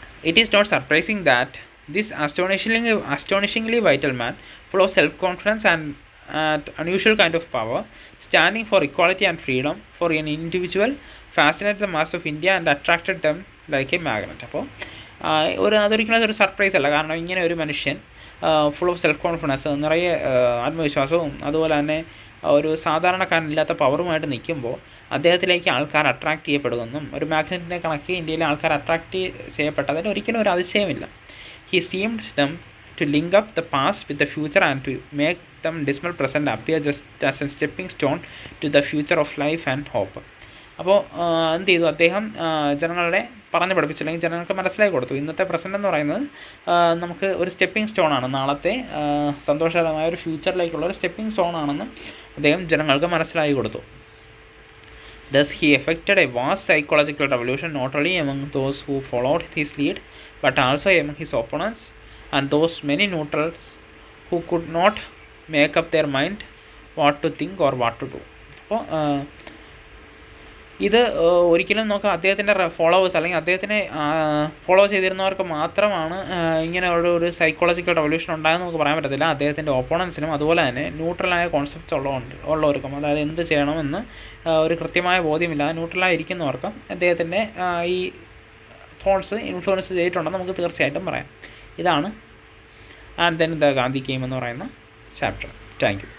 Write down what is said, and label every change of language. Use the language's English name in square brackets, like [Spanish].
[English] It is not surprising that this astonishingly vital man, full of self-confidence and unusual kind of power, standing for equality and freedom for an individual, fascinated the mass of India and attracted them like a magnet. [Malayalam] അപ്പോൾ അതൊരിക്കലും അതൊരു surprise അല്ല. കാരണം ഇങ്ങനെ ഒരു മനുഷ്യൻ [English] full of self confidence, [Malayalam] നിറയെ ആത്മവിശ്വാസവും അതുപോലെ തന്നെ ഒരു സാധാരണക്കാരനില്ലാത്ത പവറുമായിട്ട് നിൽക്കുമ്പോൾ അദ്ദേഹത്തിലേക്ക് ആൾക്കാർ അട്രാക്ട് ചെയ്യപ്പെടുമെന്നും ഒരു മാഗ്നറ്റിനെ കണക്ക് ഇന്ത്യയിലെ ആൾക്കാർ അട്രാക്ട് ചെയ്യപ്പെട്ടതിന് ഒരിക്കലും ഒരു അതിശയമില്ല. [English] He seemed them to link up the past with the future and to make them dismal present appear just as a stepping stone to the future of life and hope. [Malayalam] അപ്പോൾ എന്ത് ചെയ്തു, അദ്ദേഹം ജനങ്ങളെ പറഞ്ഞു പഠിപ്പിച്ചു, അല്ലെങ്കിൽ ജനങ്ങൾക്ക് മനസ്സിലാക്കി കൊടുത്തു ഇന്നത്തെ പ്രസൻറ്റ് എന്ന് പറയുന്നത് നമുക്ക് ഒരു സ്റ്റെപ്പിംഗ് സ്റ്റോൺ ആണ്, നാളത്തെ സന്തോഷകരമായ ഒരു ഫ്യൂച്ചറിലേക്കുള്ള ഒരു സ്റ്റെപ്പിംഗ് സ്റ്റോൺ ആണെന്ന് അദ്ദേഹം ജനങ്ങൾക്ക് മനസ്സിലാക്കി കൊടുത്തു. [English] Thus he effected a vast psychological revolution not only among those who followed his lead, but also among his opponents and those many neutrals who could not make up their mind what to think or what to do. [Malayalam] അപ്പോൾ ഇത് ഒരിക്കലും നോക്കാം അദ്ദേഹത്തിൻ്റെ followers അല്ലെങ്കിൽ അദ്ദേഹത്തിനെ follow ചെയ്തിരുന്നവർക്ക് മാത്രമാണ് ഇങ്ങനെ ഒരു സൈക്കോളജിക്കൽ റവല്യൂഷൻ ഉണ്ടായെന്ന് നമുക്ക് പറയാൻ പറ്റത്തില്ല. അദ്ദേഹത്തിൻ്റെ ഓപ്പോണൻസിനും അതുപോലെ തന്നെ ന്യൂട്രലായ കോൺസെപ്റ്റ്സ് ഉള്ളവർക്കും, അതായത് എന്ത് ചെയ്യണമെന്ന് ഒരു കൃത്യമായ ബോധ്യമില്ലാതെ ന്യൂട്രലായി ഇരിക്കുന്നവർക്കും അദ്ദേഹത്തിൻ്റെ ഈ തോട്ട്സ് ഇൻഫ്ലുവൻസ് ചെയ്തിട്ടുണ്ടെന്ന് നമുക്ക് തീർച്ചയായിട്ടും പറയാം. ഇതാണ് and then the Gandhi game എന്ന് പറയുന്ന ചാപ്റ്റർ. [English] Thank you.